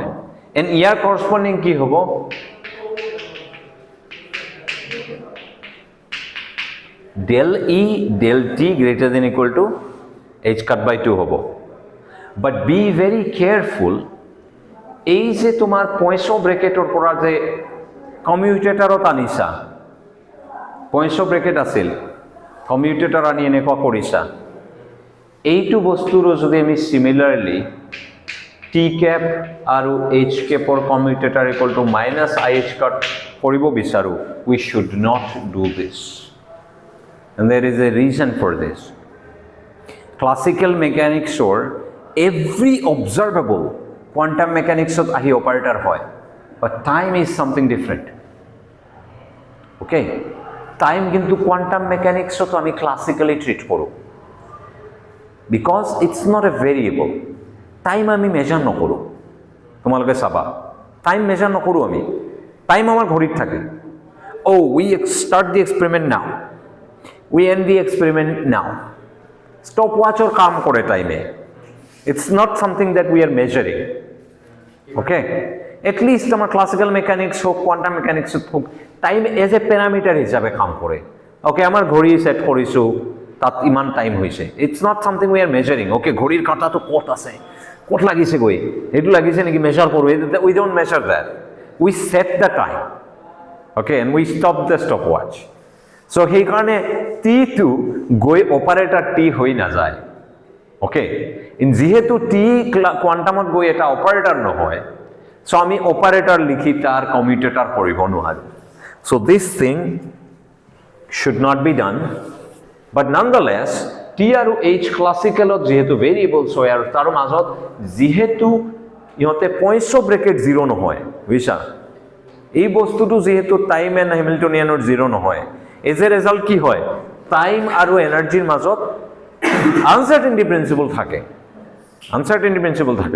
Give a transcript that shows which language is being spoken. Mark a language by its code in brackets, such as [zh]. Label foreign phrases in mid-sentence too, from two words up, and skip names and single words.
[as] And ইয়াৰ corresponding কি হ'ব? [en] Del E del T greater than equal to h cut by 2 হ'ব. But be very careful, [as] এই যে তোমাৰ [en] points bracketৰ [as] পৰা যে কমিউটেটাৰত আনিছা, [en] points bracket [as] আছিল, কমিউটেটাৰ আনি এনেকুৱা কৰিছা, এইটো বস্তুৰো যদি আমি সিমিলাৰলি T cap আৰু H capৰ কমিউটেটাৰ [en] equal to [as] -IH cut কৰিব বিচাৰো, [en] we should not do this. And there is a reason for this. Classical mechanics or every observable quantum mechanics of [as] ahi operator hoy, [en] but time is something different. Okay, time kintu quantum mechanics to ami classically treat koru, because it's not a variable. [as] Time আমি মেজার নকৰোঁ, তোমালোকে চাবা [en] time measure [as] নকৰোঁ আমি, টাইম আমাৰ ঘড়ীত থাকে. [en] Oh, we start the experiment now, we end the experiment now. Stop watch [as] or কাম কৰে টাইমে. [en] It's not something that we are measuring. Okay, at least [as] আমাৰ [en] classical mechanics [as] হোক [en] quantum mechanics [as] হোক, [en] time as a parameter [as] হিচাপে কাম কৰে. Okay, আমাৰ ঘড়ী সেট কৰিছোঁ, তাত ইমান টাইম হৈছে. [en] It's not something we are measuring. [as] Okay, ঘড়ীৰ কাঁটাটো ক'ত আছে, ক'ত লাগিছে গৈ, এইটো লাগিছে নেকি মেজাৰ কৰোঁ. [en] We don't measure that. We set the time. Okay, and we stop the stopwatch. [as] So সেইকাৰণে T2 গৈ অপাৰেটৰ T হৈ নাযায়. Okay, যেহেতু T কোৱান্টামত গৈ এটা অপাৰেটৰ নহয়, so আমি অপাৰেটৰ লিখি তাৰ কমিউটেটৰ কৰিব নোৱাৰোঁ. [en] So this thing should not be done, but nonetheless [as] T আৰু H ক্লাছিকেলত যেহেতু ভেৰিয়েবলছ হয় আৰু তাৰ মাজত যেহেতু ইহঁতে [en] points bracket [as] 0 নহয়, বুজিছা, এই বস্তুটো যেহেতু [en] time and Hamiltonianৰ [as] 0 নহয়, [en] as a result [as] কি হয়, টাইম আৰু এনাৰ্জিৰ মাজত [en] uncertainty principle [as] থাকে, [en] uncertainty principle [as] থাকে.